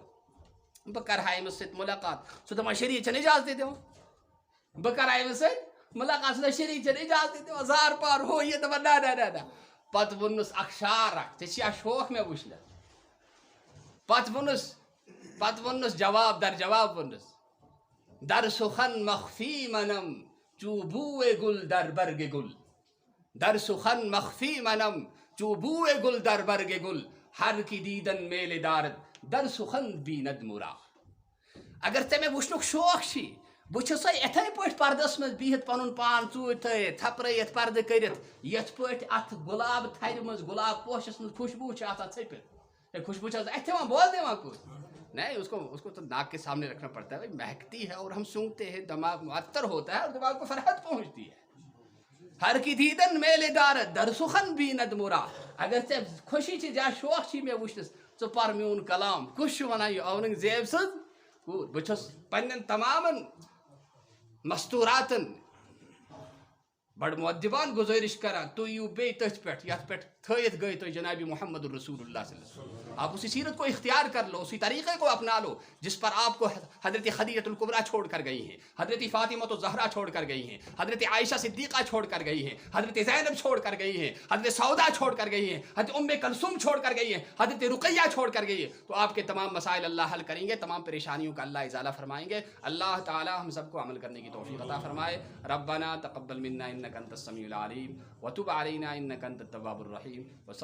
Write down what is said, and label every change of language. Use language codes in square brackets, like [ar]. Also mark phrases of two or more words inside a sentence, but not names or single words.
[ks] بہٕ کرٕ ہا أمِس سۭتۍ مُلاقات. سُہ دپان شریعت چھنہٕ اجازتٕے دِوان, بہٕ کرٕ ہا أمِس سۭتۍ مُلاقات. سُہ دپان شریعت چھنہٕ اجازتٕے دِوان, زار پار ہُہ یہِ. دپان نہ. پتہٕ ووٚننس اکھ شعر اکھ, ژےٚ چھِیا شوق مےٚ وٕچھنس. پتہٕ ووٚننس جواب در جواب ووٚننس, [fa] در سخن مخفی منم چوبوے گل در برگ گل. در سخن مخفی منم چوبوے گل در برگ گل. ہر کی دیدن میلے دارد در سخن بیند مرا. [ks] اگر ژےٚ مےٚ وٕچھنُک شوق چھی, بہٕ چھُسے یِتھے پٲٹھۍ پردس منٛز بِہِتھ, پنُن پان ژوٗرِ تھٲیِتھ, تھپرٲیِتھ پردٕ کٔرِتھ, یتھ پٲٹھۍ اتھ گُلاب تھرِ منٛز, گُلاب پوشس منٛز خوشبوٗ چھِ آسان ژھٔپِتھ. ہے خوشبوٗ چھِ آسان اتھِ یِوان, بول دِوان کوٚت, [ur] نہیں اس کو تو ناک کے سامنے رکھنا پڑتا ہے, مہکتی ہے اور ہم سونگتے ہیں, دماغ معطر ہوتا ہے اور دماغ کو فرحت پہنچتی ہے. [fa] ہر کی دیدن میلے دارد در سخن بیند مرا. [ks] اگر ژےٚ خوشی چھِ یا شوق چھی مےٚ وٕچھنس, ژٕ پر میون کلام. کُس چھُ ونان یہِ اورنگزیب سٕنٛز کوٗر. بہٕ چھُس پننٮ۪ن تمامن مستوٗراتن بڑ مؤدبان گزٲرش کران, تُہۍ یِیِو بیٚیہِ تٔتھۍ پٮ۪ٹھ یتھ پٮ۪ٹھ تھٲیِتھ گٔے تُہۍ جناب محمد الرسول اللہ [ar] صلی اللہ علیہ وسلم. [ur] آپ اسی سیرت کو اختیار کر لو, اسی طریقے کو اپنا لو جس پر آپ کو حضرت خدیجۃ الکبریٰ چھوڑ کر گئی ہیں, حضرت فاطمہ الزہرا چھوڑ کر گئی ہیں, حضرت عائشہ صدیقہ چھوڑ کر گئی ہیں, حضرت زینب چھوڑ کر گئی ہیں, حضرت سودا چھوڑ کر گئی ہیں, حضرت ام کلثوم چھوڑ کر گئی ہیں, حضرت رقیہ چھوڑ کر گئی ہے. تو آپ کے تمام مسائل اللہ حل کریں گے, تمام پریشانیوں کا اللہ ازالہ فرمائیں گے. اللہ تعالی ہم سب کو عمل کرنے کی توفیق عطا فرمائے. [ar] ربنا تقبل منا انک انت السمیع العلیم وتب علینا انک انت التواب الرحیم.